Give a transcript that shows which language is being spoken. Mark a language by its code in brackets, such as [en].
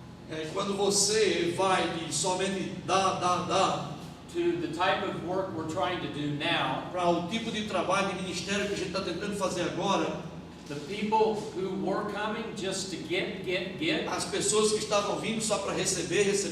[pt] é quando você vai de somente dar, [en] to the type of work we're trying to do now, [pt] para o tipo de trabalho de ministério que a gente está tentando fazer agora. [en] The people who were coming just to get, [pt] as pessoas que estavam vindo só para receber,